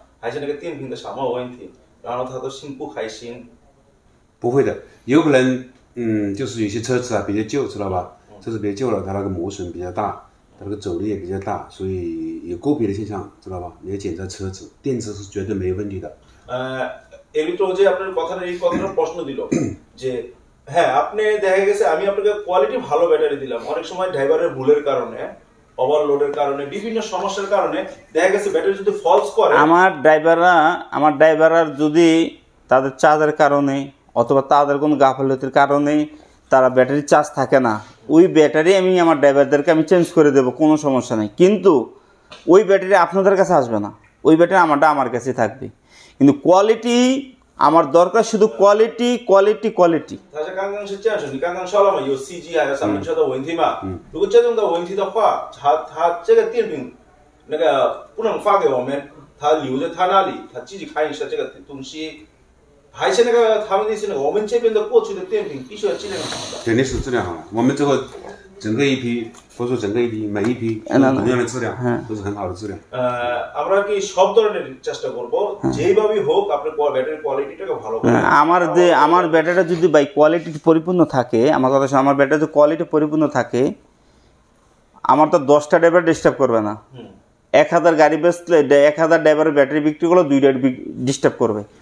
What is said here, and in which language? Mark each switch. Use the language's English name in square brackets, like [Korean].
[Chinese] 还是那个电瓶的什么问题，然后他都心不开心。不会的，有可能就是有些车子啊比较旧，知道吧？车子比较旧了，它那个磨损比较大，它那个走力也比较大，所以有个别的现象，知道吧？你要检查车子，电池是绝对没有问题的。 [Bangla] এলিটো যে আপনার কথাটা এই কথাটা প্রশ্ন দিল যে হ্যাঁ আপনি দেখা গেছে আমি আপনাকে কোয়ালিটি ভালো ব্যাটারি দিলাম, অনেক সময় ড্রাইভারের ভুলের কারণে ওভারলোডের কারণে বিভিন্ন সমস্যার কারণে দেখা গেছে ব্যাটারি যদি ফলস করে আমার ড্রাইভাররা যদি তাদের চার্জের কারণে অথবা তাদের কোনো গাফলতির কারণে তারা ব্যাটারি চার্জ থাকে না, ওই ব্যাটারি আমি আমার ড্রাইভারদেরকে আমি চেঞ্জ করে দেবো, কোনো সমস্যা নেই। কিন্তু ওই ব্যাটারি আপনাদের কাছে আসবে না, ওই ব্যাটারি আমার কাছেই থাকবে। কিন্তু কোয়ালিটি আমার দরকার, শুধু কোয়ালিটি কোয়ালিটি কোয়ালিটি。 [Chinese] 他是刚刚是这样说，你刚刚说了嘛，有 CG 还有三轮车的问题嘛。如果这种的问题的话，他这个电瓶那个不能发给我们，他留在他那里，他自己看一下这个东西。还是那个他们的是那个我们这边的过去的电瓶必须要质量好的。肯定是质量好的，我们这个整个一批，或者说整个一批每一批同样的质量，都是很好的质量。 [Bangla] আমরা কি সব ধরনের চেষ্টা করব যেইভাবেই হোক আপনার ব্যাটারি কোয়ালিটিটাকে ভালো করে। আমার ব্যাটারিটা যদি বাই কোয়ালিটি পরিপূর্ণ থাকে, আমার কথা শুনুন, আমার ব্যাটারি যদি কোয়ালিটি পরিপূর্ণ থাকে, আমার তো 10টা ড্রাইভার ডিস্টার্ব করবে না। 1000 গাড়ি বেচলে 1000 ড্রাইভারের ব্যাটারি বিক্রি করলে 2টা ডিস্টার্ব করবে।